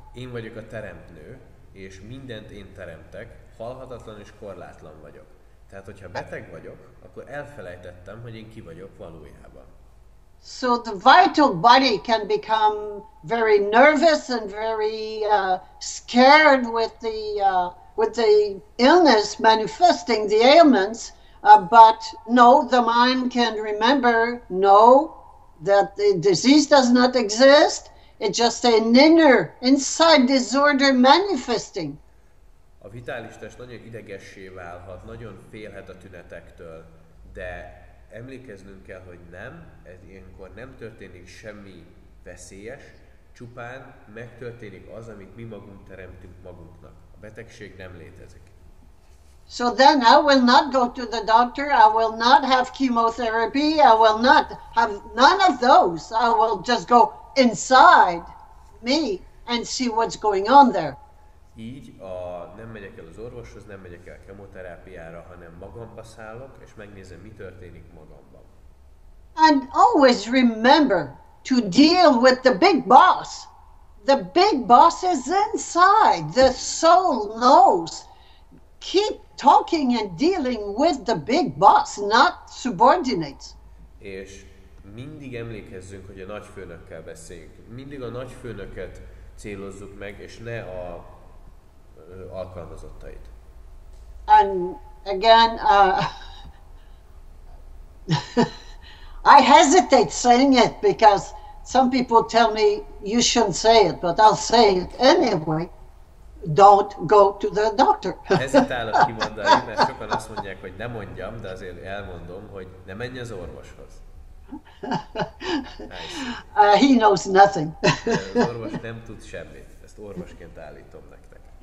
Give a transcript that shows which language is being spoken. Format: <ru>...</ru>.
<hu>Én vagyok a teremtő, és mindent én teremtek, halhatatlan és korlátlan vagyok. Tehát, hogyha beteg vagyok, akkor elfelejtettem, hogy én ki vagyok valójában.</hu> <en>So the vital body can become very nervous and very scared with the illness manifesting the ailments, but no, the mind can remember, no, that the disease does not exist. It's just an inside disorder manifesting.</en> <hu>A vitális test nagyon idegessé válhat, nagyon félhet a tünetektől, de emlékeznünk kell, hogy nem, ez ilyenkor nem történik semmi veszélyes, csupán megtörténik az, amit mi magunk teremtünk magunknak. A betegség nem létezik.</hu> <en>So then I will not go to the doctor, I will not have chemotherapy, I will not have none of those. I will just go inside me and see what's going on there.</en> <hu>Így nem megyek el az orvoshoz, nem megyek el kemoterápiára, hanem magamba szállok, és megnézem, mi történik magamban.</hu> <en>And always remember to deal with the big boss. The big boss is inside. The soul knows. Keep talking and dealing with the big boss, not subordinates.</en> <hu>És mindig emlékezzünk, hogy a nagyfőnökkel beszéljünk. Mindig a nagyfőnöket célozzuk meg, és ne a alkalmazottait.</hu> <en>And again, I hesitate saying it because some people tell me you shouldn't say it, but I'll say it anyway. Don't go to the doctor.</en> <hu>Hezitálok kimondani, mert sokan azt mondják, hogy ne mondjam, de azért elmondom, hogy ne menj az orvoshoz.</hu> <en>Nice. He knows nothing.</en> <hu>Az orvos nem tud semmit. Ezt orvosként állítom nektek.</hu>